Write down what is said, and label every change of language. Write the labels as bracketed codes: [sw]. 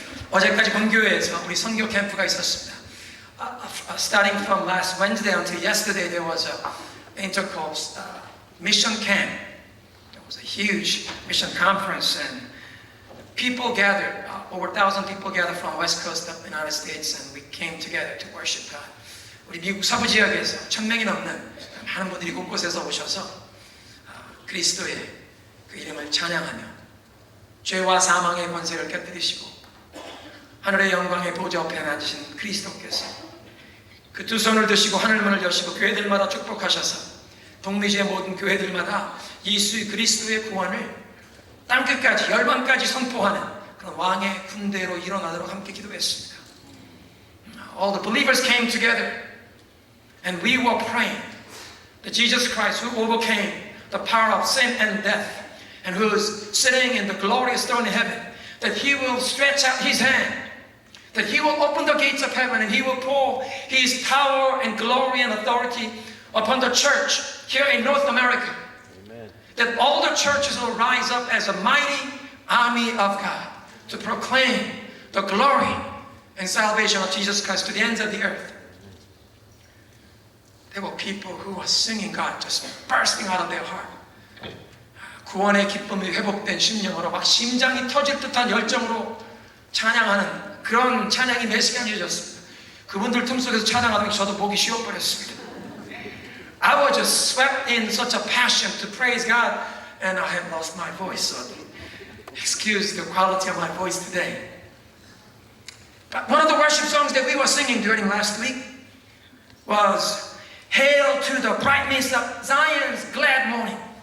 [ko] 어제까지 본교회에서 우리 선교 캠프가 있었습니다. [en] Starting from last Wednesday until yesterday, there was a intercourse mission camp. It was a huge mission conference, and people gathered. Over 1,000 people gathered from West Coast of the United States, and we came together to worship God. [ko] 우리 미국 서부 지역에서 1,000명이 넘는 많은 분들이 곳곳에서 오셔서 그리스도의 그 이름을 찬양하며 죄와 사망의 권세를 깨뜨리시고 하늘의 영광의 보좌 앞에 앉으신 그리스도께서 그 두 손을 드시고 하늘문을 여시고 교회들마다 축복하셔서 동미지의 모든 교회들마다 예수 그리스도의 구원을 땅끝까지 열방까지 선포하는 그런 왕의 군대로 일어나도록 함께 기도했습니다. [en] All the believers came together and we were praying that Jesus Christ, who overcame the power of sin and death and who is sitting in the glorious throne in heaven, that He will stretch out His hand, that He will open the gates of heaven and He will pour His power and glory and authority upon the church here in North America. Amen. That all the churches will rise up as a mighty army of God to proclaim the glory and salvation of Jesus Christ to the ends of the earth. There were people who were singing God just bursting out of their heart. [ko] 구원의 기쁨이 회복된 심령으로 막 심장이 터질 듯한 열정으로 찬양하는 그런 찬양이 몇 시간 이어졌습니다. 그분들 틈속에서 찬양하던 게 저도 보기 쉬워버렸습니다. [en] I was just swept in such a passion to praise God, and I have lost my voice, so excuse the quality of my voice today. But one of the worship songs that we were singing during last week was Hail to the brightness of Zion's glad morning.